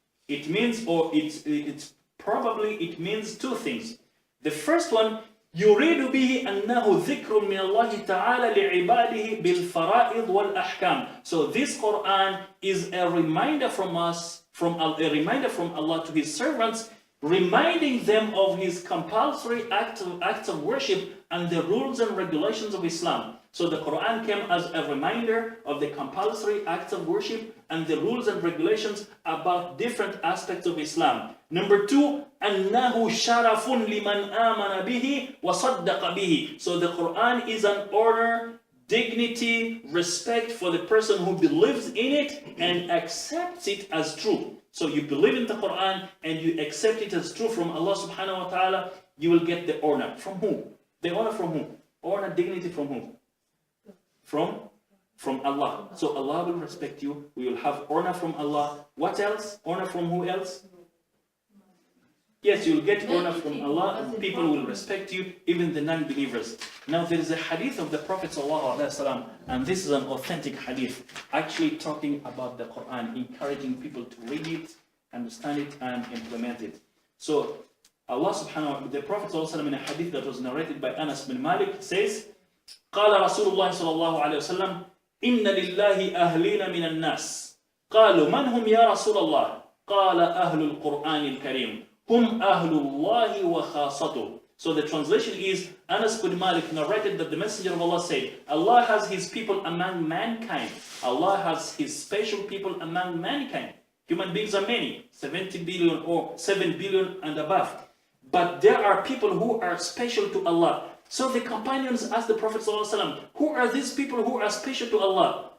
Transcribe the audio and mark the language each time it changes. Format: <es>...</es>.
<en>It means, or it means two things. The first one,</en> <ar>يريد به أنه ذكر من الله تعالى لعباده بالفرائض والأحكام.</ar> <en>So this Quran is a reminder from us, a reminder from Allah to His servants, reminding them of His compulsory acts of worship and the rules and regulations of Islam. So the Quran came as a reminder of the compulsory acts of worship and the rules and regulations about different aspects of Islam. Number two,</en> <ar>أنه شرف لمن آمن به وصدق به.</ar> <en>So the Quran is an honor, dignity, respect for the person who believes in it and accepts it as true. So you believe in the Quran and you accept it as true from Allah subhanahu wa ta'ala, you will get the honor. From whom? The honor from whom? Honor, dignity from whom? From Allah. So Allah will respect you. We will have honor from Allah. What else? Honor from who else? Yes, you will get honor from Allah, and people will respect you, even the non-believers. Now there is a hadith of the Prophet ﷺ, and this is an authentic hadith, actually talking about the Quran, encouraging people to read it, understand it, and implement it. So Allah subhanahu wa ta'ala, the Prophet ﷺ in a hadith that was narrated by Anas bin Malik says,</en> <ar>قال رسول الله صلى الله عليه وسلم إن لله أهلين من الناس قالوا من هم يا رسول الله قال أهل القرآن الكريم هم أهل الله وخاصته.</ar> <en>So the translation is, Anas bin Malik narrated that the Messenger of Allah said, Allah has His people among mankind. Allah has His special people among mankind. Human beings are many, 70 billion or 7 billion and above. But there are people who are special to Allah. So the companions asked the Prophet ﷺ, who are these people who are special to Allah?</en>